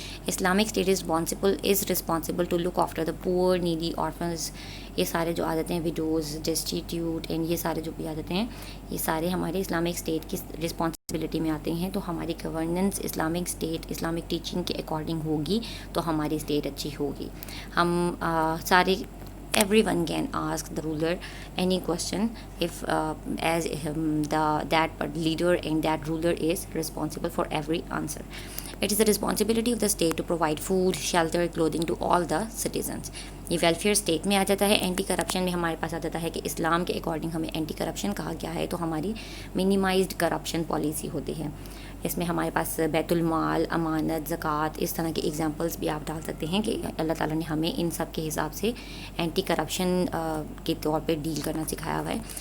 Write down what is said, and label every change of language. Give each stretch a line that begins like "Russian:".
English: Islamic state is responsible to look after the poor,
Urdu: needy, orphans, یہ سارے جو آ جاتے ہیں, وڈوز, ڈسٹیٹیوٹ, اینڈ یہ سارے جو بھی آ جاتے ہیں, یہ سارے ہمارے اسلامک اسٹیٹ کی رسپانسبلٹی میں آتے ہیں. تو ہماری governance Islamic state, Islamic teaching کے اکارڈنگ ہوگی تو ہماری اسٹیٹ اچھی ہوگی. ہم سارے
English: everyone can ask the ruler any question if as that leader and that ruler is responsible for every answer. It is the responsibility of the state to provide food, shelter, clothing to all the citizens.
Urdu: یہ welfare state میں آ جاتا ہے. Anti corruption میں ہمارے پاس آ جاتا ہے کہ اسلام کے اکارڈنگ ہمیں اینٹی کرپشن کہا گیا ہے, تو ہماری منیمائزڈ کرپشن پالیسی ہوتی ہے. اس میں ہمارے پاس بیت المال, امانت, زکوٰۃ, اس طرح کے ایگزامپلس بھی آپ ڈال سکتے ہیں کہ اللہ تعالیٰ نے ہمیں ان سب کے حساب سے اینٹی کرپشن کے طور پہ ڈیل کرنا سکھایا ہوا ہے.